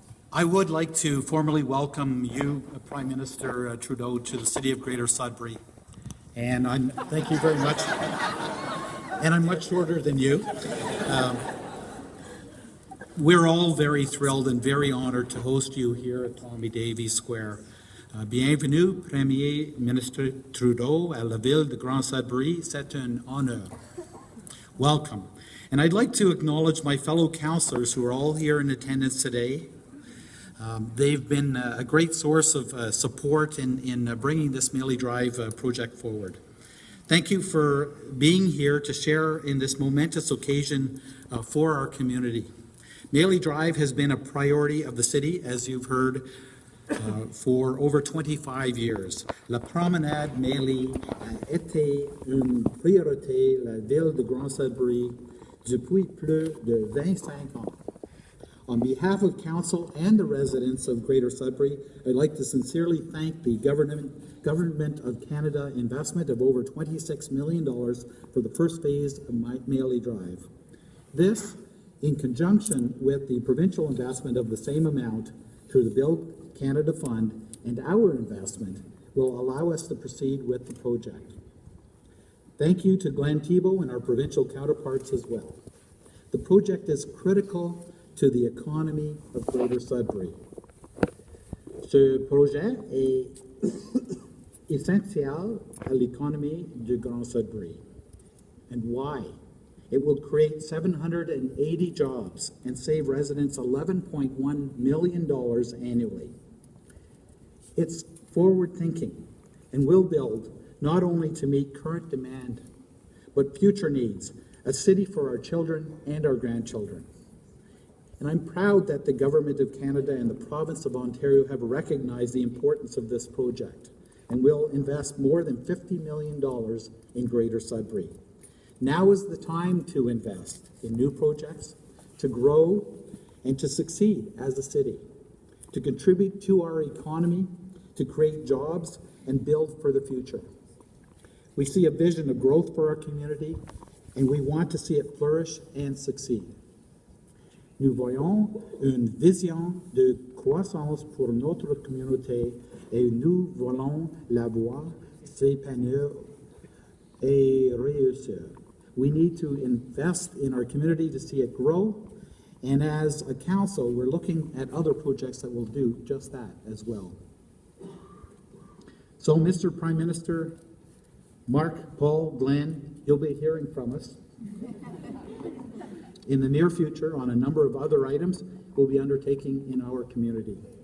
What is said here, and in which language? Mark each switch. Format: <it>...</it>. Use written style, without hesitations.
<en>I would like to formally welcome you, Prime Minister Trudeau, to the City of Greater Sudbury. And thank you very much. And I'm much shorter than you. We're all very thrilled and very honored to host you here at Tommy Davies Square.</en> <fr>Bienvenue, Premier Ministre Trudeau, à la ville de Grand Sudbury. C'est un honneur.</fr> <en>Welcome. And I'd like to acknowledge my fellow councillors who are all here in attendance today. They've been a great source of support in bringing this Maley Drive project forward. Thank you for being here to share in this momentous occasion for our community. Maley Drive has been a priority of the city, as you've heard, for over 25 years.</en> <fr>La promenade Maley a été une priorité de la ville de Grand Sudbury depuis plus de 25 ans.</fr> <en>On behalf of Council and the residents of Greater Sudbury, I'd like to sincerely thank the Government of Canada investment of over $26 million for the first phase of Maley Drive. This, in conjunction with the provincial investment of the same amount through the Build Canada Fund and our investment, will allow us to proceed with the project. Thank you to Glenn Thibeault and our provincial counterparts as well. The project is critical to the economy of Greater Sudbury.</en> <fr>Ce projet est essentiel à l'économie de Grand Sudbury.</fr> <en>And why? It will create 780 jobs and save residents $11.1 million annually. It's forward-thinking and will build not only to meet current demand, but future needs, a city for our children and our grandchildren. And I'm proud that the Government of Canada and the Province of Ontario have recognized the importance of this project and will invest more than $50 million in Greater Sudbury. Now is the time to invest in new projects, to grow, and to succeed as a city, to contribute to our economy, to create jobs, and build for the future. We see a vision of growth for our community, and we want to see it flourish and succeed.</en> <fr>Nous voyons une vision de croissance pour notre communauté et nous voulons la voir s'épanouir et réussir.</fr> <en>We need to invest in our community to see it grow, and as a council, we're looking at other projects that will do just that as well. So, Mr. Prime Minister, Marc, Paul, Glenn, you'll be hearing from us in the near future on a number of other items we'll be undertaking in our community.</en>